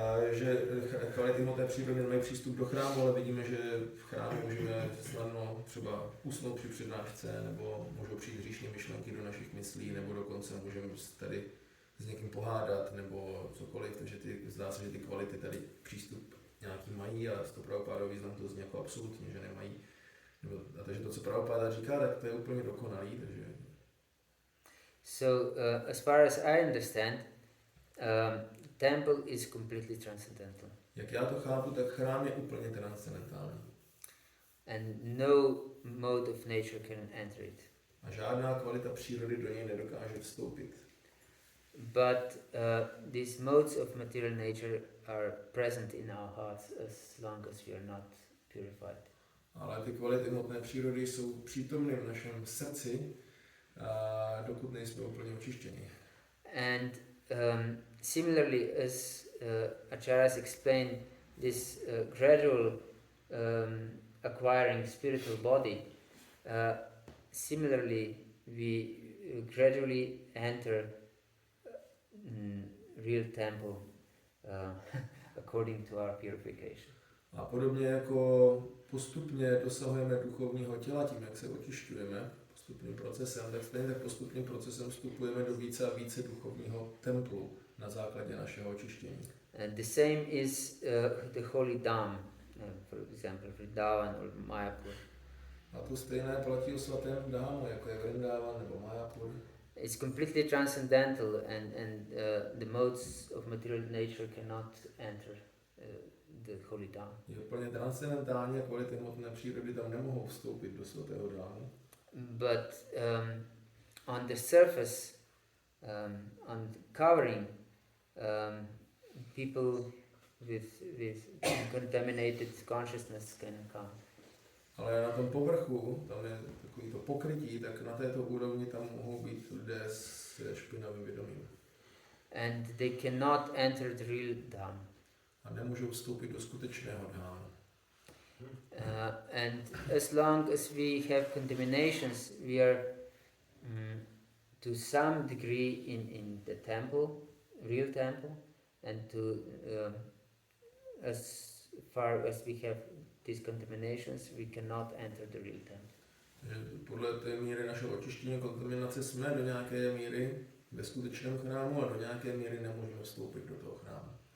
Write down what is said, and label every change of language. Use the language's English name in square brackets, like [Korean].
[Czech] Že kvality hmotné přírody nemají přístup do chrámu, ale vidíme, že v chrámu můžeme snadno třeba usnout při přednášce, nebo můžou přijít hříšné myšlenky do našich myslí, nebo dokonce můžeme tady s někým pohádat nebo cokoliv, takže zdá se, že ty kvality tady přístup nějaký mají, ale z toho Prabhupádova význam to zní jako absolutně, že nemají. A takže to, co Prabhupáda říká, tak to je úplně dokonalý. Takže... [English] So, as far as I understand, temple is completely transcendental. [Czech] Jak já to chápu, tak chrám je úplně transcendentální. [English] And no mode of nature can enter it. [Czech] A žádná kvalita přírody do něj nedokáže vstoupit. [English] But these modes of material nature are present in our hearts as long as we are not purified. [Czech] Ale ty kvality hmotné přírody jsou přítomny v našem srdci, dokud nejsme úplně očištěni. [English] And similarly, as Acharyas explained, this gradual acquiring spiritual body, similarly we gradually enter real temple according to our purification. [Czech] A podobně jako postupně dosahujeme duchovního těla tím, jak se očišťujeme postupným procesem, tak stejně tak postupným procesem vstupujeme do více a více duchovního templu na základě našeho očištění. [English] And the same is the holy Dham, for example, Vrindavan or Mayapur. [Czech] A to stejné platí o svatém Dhámu, jako je Vrindavan nebo Mayapur. [English] It's completely transcendental, and the modes of material nature cannot enter the holy Dham. [Czech] Je úplně transcendentální a kvality hmotné přírody tam nemohou vstoupit do svatého Dhámu. [English] But on the surface, on the covering, people with contaminated consciousness can come. [Czech] Ale na tom povrchu, tam je takový to pokrytí, tak na této úrovni tam mohou být lidé s špinavým vědomím. [English] And they cannot enter the real Dham. [Czech] A nemůžou vstoupit do skutečného Dhámu. [English] And as long as we have contaminations, we are to some degree in the temple, real temple, and to as far as we have these contaminations, we cannot enter the real temple. [Czech] Podle té míry našeho očištění a kontaminace jsme do nějaké míry ve skutečném chrámu a do nějaké míry nemůžeme vstoupit do toho chrámu.